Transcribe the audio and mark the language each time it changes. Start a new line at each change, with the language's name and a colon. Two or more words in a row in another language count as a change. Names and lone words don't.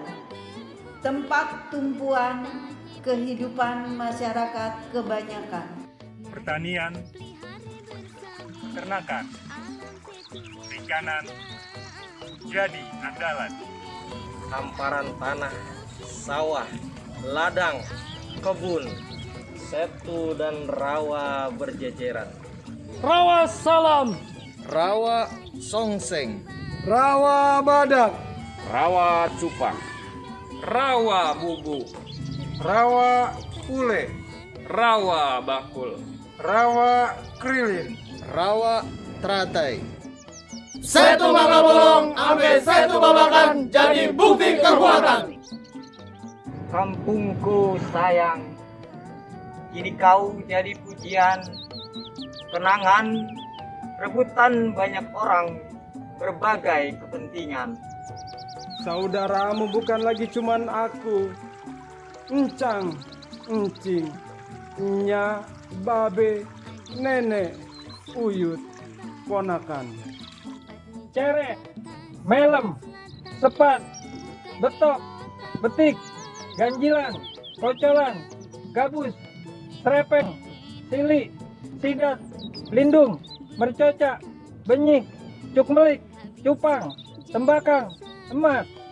Indonesian: Tempat tumpuan kehidupan masyarakat kebanyakan. Pertanian, peternakan, perikanan, jadi andalan. Hamparan tanah, sawah, ladang, kebun, setu dan rawa berjejeran. Rawa Salam, Rawa Songseng, Rawa Badak, Rawa Cupang, Rawa Bubu, Rawa Ule, Rawa Bakul, Rawa Krilin, Rawa Teratai. Setu maka bolong, ambil setu babakan, jadi bukti kekuatan. Kampungku sayang. Kini kau jadi pujian, kenangan, rebutan banyak orang, berbagai kepentingan. Saudaramu bukan lagi cuman aku. Encang, encing, nya, babe, nenek, uyut, ponakan. Cere, melem, sepat, betok, betik, ganjilan, kocolan, gabus, serepeng, sili, sidat, lindung, mercocak, benyik, cukmelik, cupang, tembakang, emas.